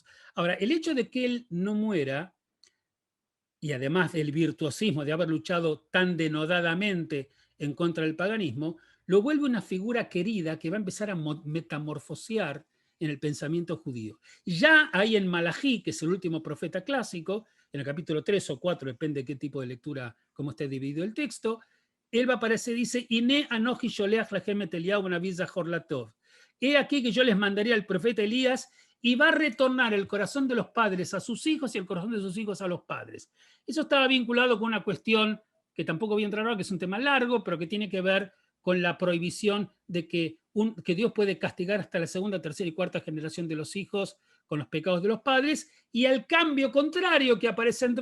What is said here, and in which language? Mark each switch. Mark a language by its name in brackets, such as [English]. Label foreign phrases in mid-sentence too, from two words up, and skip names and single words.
[Spanish] Ahora, el hecho de que él no muera, y además del virtuosismo de haber luchado tan denodadamente en contra del paganismo, lo vuelve una figura querida que va a empezar a metamorfosear en el pensamiento judío. Ya hay en Malají, que es el último profeta clásico, en el capítulo 3 o 4, depende de qué tipo de lectura, cómo esté dividido el texto, él va a aparecer, dice, [Hebrew] הנה אנכי שולח לכם את אליהו הנביא זכור לטוב. [Spanish] He aquí que yo les mandaría al profeta Elías y va a retornar el corazón de los padres a sus hijos y el corazón de sus hijos a los padres. Eso estaba vinculado con una cuestión que tampoco voy a entrar ahora, que es un tema largo, pero que tiene que ver con la prohibición de que Dios puede castigar hasta la segunda, tercera y cuarta generación de los hijos con los pecados de los padres, y al cambio contrario que aparece en